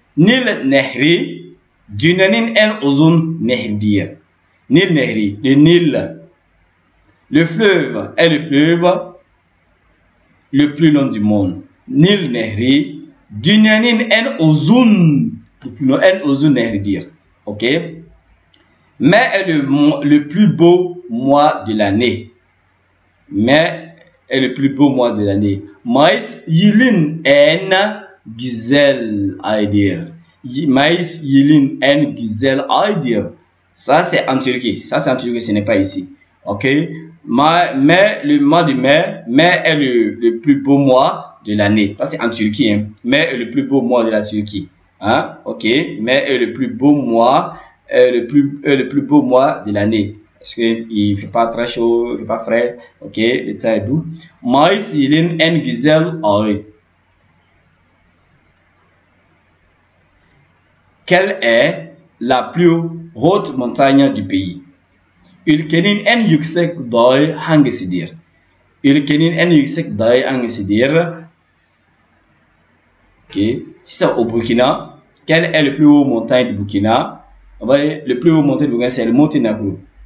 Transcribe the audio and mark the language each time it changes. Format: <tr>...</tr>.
<tr>Nil nehri dünyanın en uzun nehridir. Nil nehri,</tr> <fr>le Nil, le fleuve est le fleuve le plus long du monde.</fr> <tr>Nil nehri dünyanın en uzun nehridir.</tr> <fr>Ok. Mais est le plus beau mois de l'année. Mais est le plus beau mois de l'année.</fr> <tr>Mayıs yılın en güzel aydır. Mayıs yılın en güzel aydır.</tr> <fr>Ça c'est en Turquie. Ça c'est en Turquie, ce n'est pas ici. Ok. Mais le mois de mai est le plus beau mois de l'année. Ça c'est en Turquie. Hein. Mai est le plus beau mois de la Turquie. Hein? Ok. Mai est le plus beau mois. Le plus beau mois de l'année. Parce qu'il ne fait pas très chaud, il ne fait pas frais. Ok, le temps est doux.</fr> <tr>Mayıs yılın en güzel ayı.</tr> <fr>Quelle est la plus haute montagne du pays?</fr> <tr>Ülkenin en yüksek dağı hangisidir? Ülkenin en yüksek dağı hangisidir?</tr> <fr>Ok, si c'est au Burkina, quelle est le plus haut montagne du Burkina? Le plus haut montagne du Burkina, c'est le mont Tenagou.</fr>